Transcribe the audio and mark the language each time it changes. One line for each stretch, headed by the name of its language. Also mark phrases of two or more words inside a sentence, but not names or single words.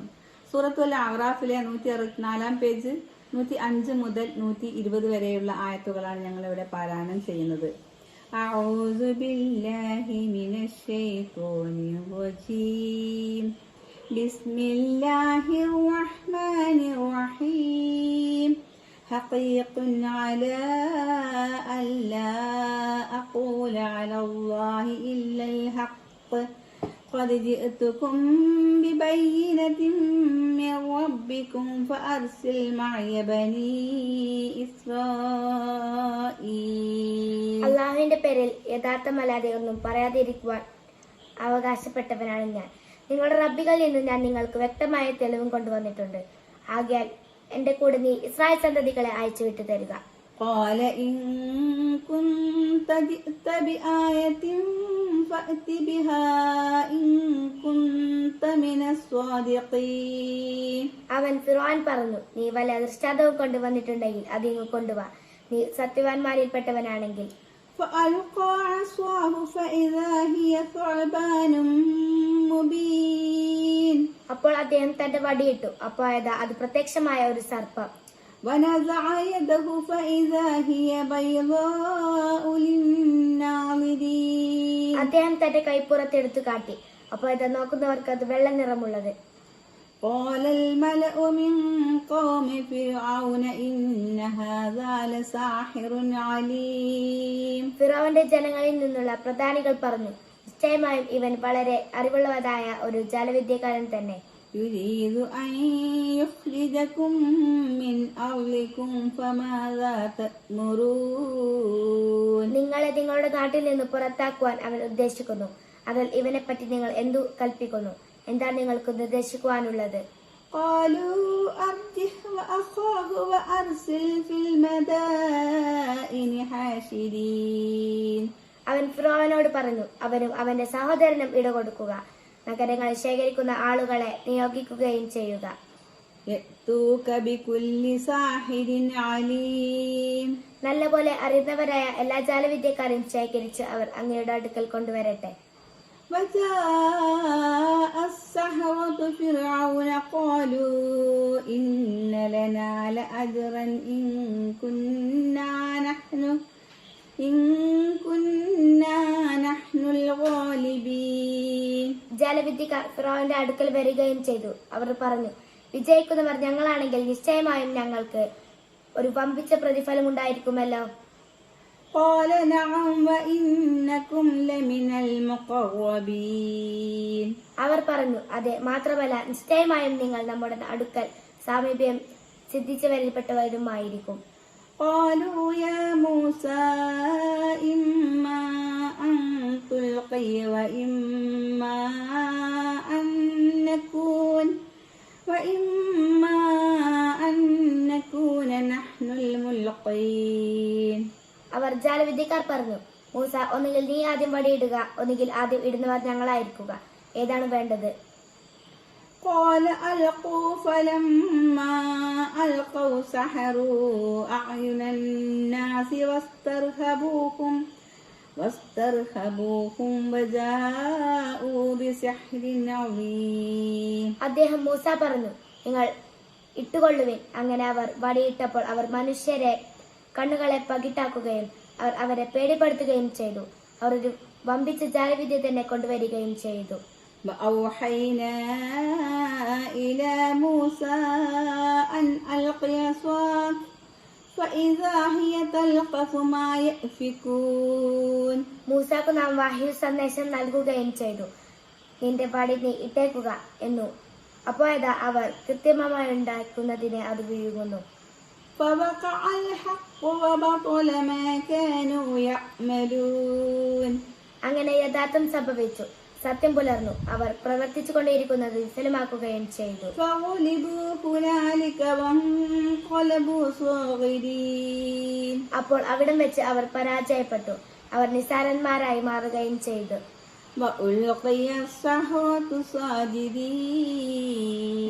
Malayalam: സൂറത്തുൽ അഅറാഫിലെ 164 പേജ് 105 മുതൽ 120 വരെയുള്ള ആയത്തുകളാണ് ഞങ്ങൾ ഇവിടെ പാരായണം ചെയ്യുന്നത്.
Arabic: أعوذ بالله من الشيطان الرجيم. بسم الله الرحمن الرحيم. حقيق على ألا أقول على الله إلا الحق قد جئتكم ببينة من ربكم فأرسل معي بني إسرائيل.
Malayalam: അള്ളാഹുവിന്റെ പേരിൽ യഥാർത്ഥമല്ലാതെ ഒന്നും പറയാതിരിക്കുവാൻ അവകാശപ്പെട്ടവനാണ് ഞാൻ. നിങ്ങളുടെ റബ്ബികളിൽ നിന്ന് ഞാൻ നിങ്ങൾക്ക് വ്യക്തമായ തെളിവും കൊണ്ടുവന്നിട്ടുണ്ട്. ആകയാൽ എന്റെ കൂടെ നീ ഇസ്രായേൽ സന്തതികളെ അയച്ചു വിട്ടു തരിക.
Arabic: قال إن كنت جئت بآية فأت بها إن كنت من الصادقين.
Malayalam: അവൻ ഫിർഔൻ പറഞ്ഞു, നീ വല്ല ദൃഷ്ടാന്തവും കൊണ്ടുവന്നിട്ടുണ്ടെങ്കിൽ അത് ഇങ്ങ് കൊണ്ടുവാ, നീ സത്യവാന്മാരിൽപ്പെട്ടവനാണെങ്കിൽ.
Arabic: فألقى عصاه فإذا هي ثعبان مبين.
Malayalam: അപ്പോൾ അദ്ദേഹം തന്റെ വടിയിട്ടു, അപ്പോൾ അത് പ്രത്യക്ഷമായ ഒരു സർപ്പം.
Arabic: ونزع يده فإذا هي بيضاء للناظرين.
Malayalam: അദ്ദേഹം തന്റെ കൈപ്പുറത്തെടുത്തു കാട്ടി, അപ്പോൾ നോക്കുന്നവർക്ക് അത് വെള്ള നിറമുള്ളത്.
Arabic: قال الملأ من قوم فرعون إن هذا لساحر عليم.
Malayalam: ഫിറഔന്റെ ജനങ്ങളിൽ നിന്നുള്ള പ്രധാനികൾ പറഞ്ഞു, നിശ്ചയമായും ഇവൻ വളരെ അറിവുള്ളവനായ ഒരു ജാലവിദ്യക്കാരൻ തന്നെ.
Arabic: يريد أن يخرجكم من أرضكم فماذا تأمرون.
Malayalam: നിങ്ങളെ നിങ്ങളുടെ നാട്ടിൽ നിന്ന് പുറത്താക്കുവാൻ അവൻ ഉദ്ദേശിക്കുന്നു. അതിൽ ഇവനെ പറ്റി നിങ്ങൾ എന്തു കൽപ്പിക്കുന്നു? എന്താണ് നിങ്ങൾക്ക് നിർദ്ദേശിക്കുവാനുള്ളത്?
Arabic: قالوا أرجه وأخاه وأرسل في المدائن حاشرين.
Malayalam: അവൻ ഫിറഔനോട് പറഞ്ഞു, അവനും അവന്റെ സഹോദരനും ഇടകൊടുക്കുക, നഗരങ്ങളിൽ ശേഖരിക്കുന്ന ആളുകളെ നിയോഗിക്കുകയും ചെയ്യുക.
Arabic: يأتوك بكل ساحر عليم.
Malayalam: നല്ലപോലെ അറിയുന്നവരായ എല്ലാ ജാലവിദ്യക്കാരെയും ശേഖരിച്ച് അവർ അങ്ങയുടെ അടുക്കൽ കൊണ്ടുവരട്ടെ.
Arabic: وجاء السحرة فرعون قالوا إن لنا لأجرا إن كنا نحن الغالبين.
Malayalam: ജാലവിദ്യക്കാർ ഫിറഔന്റെ അടുക്കൽ വരികയും ചെയ്തു. അവർ പറഞ്ഞു, വിജയിക്കുന്നവർ ഞങ്ങളാണെങ്കിൽ നിശ്ചയമായും ഞങ്ങൾക്ക് ഒരു വമ്പിച്ച പ്രതിഫലം ഉണ്ടായിരിക്കുമല്ലോ.
Arabic: قال نعم وإنكم لمن المقربين.
Malayalam: അവർ പറഞ്ഞു, അതെ, മാത്രമല്ല നിശ്ചയമായും നിങ്ങൾ നമ്മുടെ അടുക്കൽ സാമീപ്യം സിദ്ധിച്ചവരിൽപ്പെട്ടവരുമായിരിക്കും.
Arabic: قالوا يا موسى إما أن تلقي وإما أن نكون نحن الملقين.
Malayalam: അവർ ജാലവിദ്യക്കാർ പറഞ്ഞു, മൂസ, ഒന്നുകിൽ നീ ആദ്യം വടിയിടുക, ഒന്നുകിൽ ആദ്യം ഇടുന്നവർ ഞങ്ങളായിരിക്കുക. ഏതാണ് വേണ്ടത്?
Arabic: قال ألقوا فلما ألقوا سحروا أعين الناس واسترهبوهم وجاءوا بسحر عظيم.
Malayalam: അദ്ദേഹം മൂസ പറഞ്ഞു, നിങ്ങൾ ഇട്ടുകൊള്ളുവിൻ. അങ്ങനെ അവർ വടിയിട്ടപ്പോൾ അവർ മനുഷ്യരെ കണ്ണുകളെ പകിട്ടാക്കുകയും അവർ അവരെ പേടിപ്പെടുത്തുകയും ചെയ്തു. അവർ ഒരു വമ്പിച്ച ജാലവിദ്യ തന്നെ കൊണ്ടുവരികയും ചെയ്തു.
Arabic: وأوحينا إلى موسى أن ألق عصاك فإذا هي تلقف ما يأفكون.
Malayalam: മൂസാക്ക് നാം വഹ്യ് സന്ദേശം നൽകുകയും ചെയ്തു, നിന്റെ വടി നീ ഇട്ടേക്കുക എന്നു. അപ്പോൾ അവർ കൃത്രിമമായി ഉണ്ടാക്കുന്നതിനെ അത് വിഴുങ്ങുന്നു.
Arabic: فوقع الحق وبطل ما كانوا يعملون.
Malayalam: അങ്ങനെ യഥാർത്ഥം സംഭവിച്ചു, സത്യം പുലർന്നു. അവർ പ്രവർത്തിച്ചു കൊണ്ടേയിരിക്കുന്നത് വിഫലമാക്കുകയും ചെയ്തു.
Arabic: فغلبوا هنالك وانقلبوا صاغرين.
Malayalam: അപ്പോൾ അവിടം വെച്ച് അവർ പരാജയപ്പെട്ടു. അവർ നിസ്സാരന്മാരായി മാറുകയും ചെയ്തു.
Arabic: وألقي السحرة ساجدين.